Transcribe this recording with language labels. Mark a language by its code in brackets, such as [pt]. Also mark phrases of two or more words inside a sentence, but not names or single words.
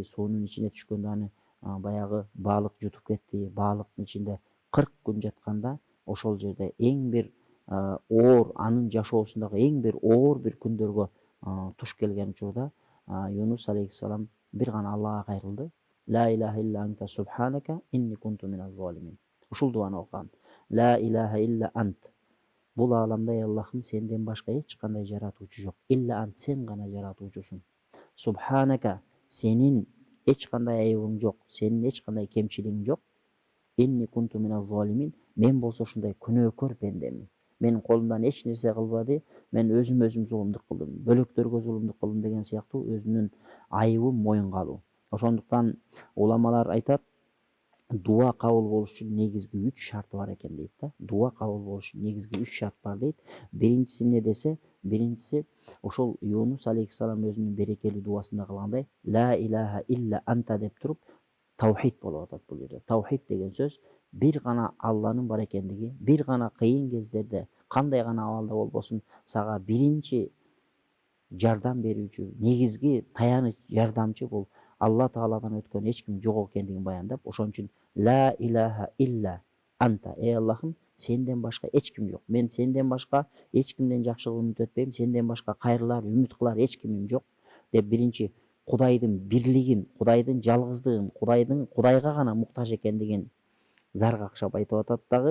[ky] Суунун ичине түшкөндө аны баягы балык жутуп кетти. Балыктын ичинде 40 күн жатканда, ошол жерде эң бир оор, анын жашоосундагы эң бир оор бир күндөргө туш келген учурда Юнус алейхиссалам бир гана Аллага кайрылды. [ar] لا إله إلا أنت سبحانك إني كنت من الظالمين. [ky] Ушул дуаны окуган. [ar] لا إله إلا أنت. [ky] Бул ааламда Аллахым сенден башка эч кандай жаратуучу жок. [ar] إلا أنت, [ky] сен гана жаратуучусуң. Субханака, сенин эч кандай айыбың жок, сенин эч кандай кемчилигиң жок. [ar] إني كنت من الظالمين. [ky] Мен болсо ушундай күнөөкөр пендемин. Менин колумдан эч нерсе кылбады, мен өзүм зулумдук кылдым, бөлөктөргө зулумдук кылдым деген сыяктуу өзүнүн айыбын моюнга алуу. Ошондуктан уламалар айтат, дуа кабыл болуш үчүн негизги 3 шарты бар экен дейт да. Дуа кабыл болуш үчүн негизги 3 шарт бар дейт. Биринчиси эмне десе, биринчиси ошол Юнус алейхиссалам өзүнүн берекелүү дуасында кылгандай, [ar] لا إله إلا أنت [ky] деп туруп таухид болуп атат бул жерде. Таухид деген сөз бир гана Алланын бар экендиги, бир гана кыйын кездерде, кандай гана абалда болбосун, сага биринчи жардам берүүчү, негизги таяныч, жардамчы бул Алла Тааладан өткөн эч ким жок экендигин баяндап, ошон үчүн [ar] لا إله إلا أنت, [ky] эй Аллахым, сенден башка эч ким жок. Мен сенден башка эч кимден жакшылык үмүт этпейм, сенден башка кайрылар, үмүт кылар эч кимим жок деп биринчи Кудайдын бирлигин, Кудайдын жалгыздыгын, Кудайга гана муктаж экендигин зар какшап айтып атат дагы.